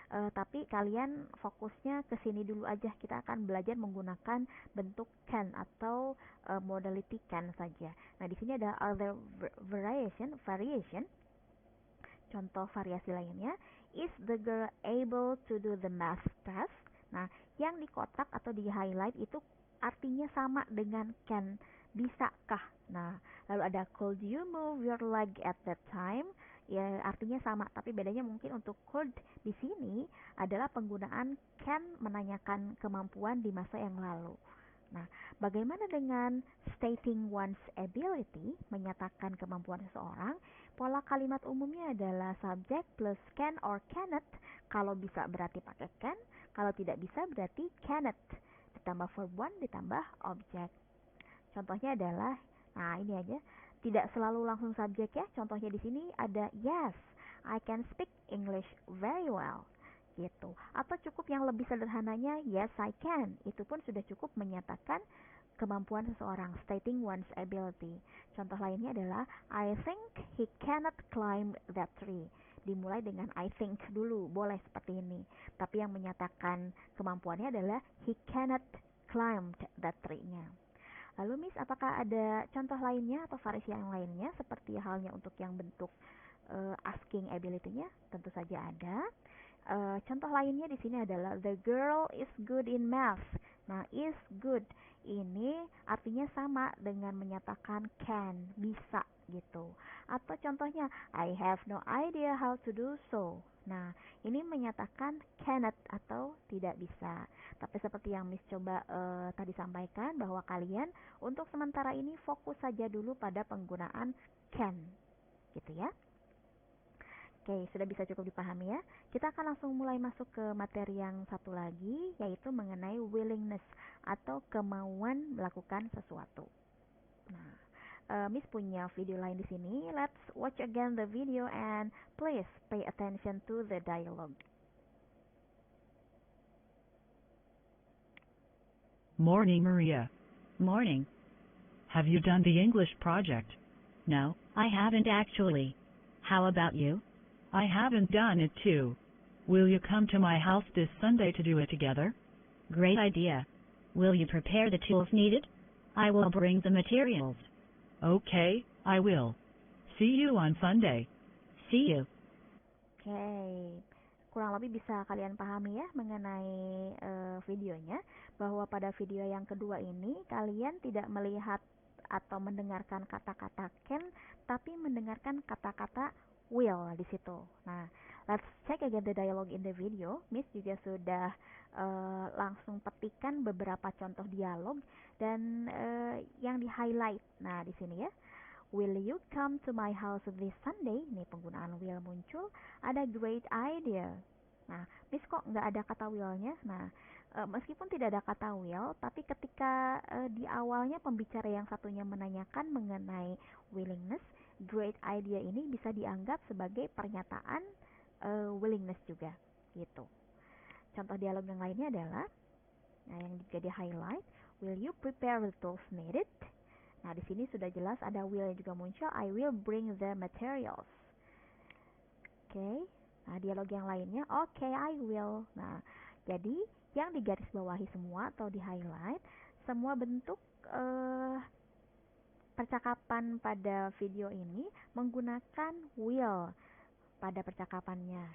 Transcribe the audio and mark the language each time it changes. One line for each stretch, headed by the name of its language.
Indonesian: Tapi kalian fokusnya ke sini dulu aja. Kita akan belajar menggunakan bentuk can atau modality can saja. Nah, di sini ada
English: other variation.
Indonesian: Contoh variasi lainnya,
English: is the girl able to do the math test?
Indonesian: Nah, yang di kotak atau di highlight itu artinya sama dengan can, bisakah? Nah, lalu ada
English: could you move your leg at that time?
Indonesian: Ya, artinya sama, tapi bedanya mungkin untuk could di sini adalah penggunaan can menanyakan kemampuan di masa yang lalu. Nah, bagaimana dengan
English: stating one's ability,
Indonesian: menyatakan kemampuan seseorang? Pola kalimat umumnya adalah
English: subject plus can or cannot.
Indonesian: Kalau bisa berarti pakai can, kalau tidak bisa berarti cannot. Ditambah verb one, ditambah objek. Contohnya adalah, nah ini aja, tidak selalu langsung subjek ya. Contohnya di sini ada
English: yes, I can speak English very well.
Indonesian: Gitu. Atau cukup yang lebih sederhananya
English: yes I can.
Indonesian: Itu pun sudah cukup menyatakan kemampuan seseorang,
English: stating one's ability.
Indonesian: Contoh lainnya adalah
English: I think he cannot climb that tree.
Indonesian: Dimulai dengan
English: I think
Indonesian: dulu, boleh seperti ini. Tapi yang menyatakan kemampuannya adalah
English: he cannot climb that tree-
Indonesian: nya. Lalu Miss, apakah ada contoh lainnya atau variasi yang lainnya seperti halnya untuk yang bentuk
English: asking ability-
Indonesian: nya? Tentu saja ada. Contoh lainnya di sini adalah
English: the girl is good in math.
Indonesian: Nah, is good ini artinya sama dengan menyatakan can, bisa gitu. Atau contohnya
English: I have no idea how to do so.
Indonesian: Nah, ini menyatakan cannot atau tidak bisa. Tapi seperti yang Miss coba tadi sampaikan bahwa kalian untuk sementara ini fokus saja dulu pada penggunaan can. Gitu ya. Oke, sudah bisa cukup dipahami ya. Kita akan langsung mulai masuk ke materi yang satu lagi, yaitu mengenai willingness atau kemauan melakukan sesuatu. Nah, Miss punya video lain di sini.
English: Let's watch again the video and please pay attention to the dialogue. Morning, Maria. Morning. Have you done the English project? No, I haven't actually. How about you? I haven't done it too. Will you come to my house this Sunday to do it together? Great idea. Will you prepare the tools needed? I will bring the materials. Okay, I will. See you on Sunday. See you.
Indonesian: Oke, kurang lebih bisa kalian pahami ya mengenai videonya, bahwa pada video yang kedua ini kalian tidak melihat atau mendengarkan kata-kata can, tapi mendengarkan kata-kata will di situ. Nah,
English: let's check again the dialogue in the video.
Indonesian: Miss juga sudah langsung petikan beberapa contoh dialog dan yang di highlight. Nah, di sini ya.
English: Will you come to my house this Sunday?
Indonesian: Ini penggunaan will muncul. Ada
English: great idea.
Indonesian: Nah, Miss kok nggak ada kata will-nya? Nah, meskipun tidak ada kata will, tapi ketika di awalnya pembicara yang satunya menanyakan mengenai willingness,
English: great idea
Indonesian: ini bisa dianggap sebagai pernyataan willingness juga, gitu. Contoh dialog yang lainnya adalah, nah yang juga di highlight,
English: will you prepare the tools needed?
Indonesian: Nah, di sini sudah jelas ada will yang juga muncul.
English: I will bring the materials.
Indonesian: Oke. Nah, dialog yang lainnya,
English: okay, I will.
Indonesian: Nah, jadi yang digarisbawahi semua atau di highlight, semua bentuk percakapan pada video ini menggunakan will pada percakapannya.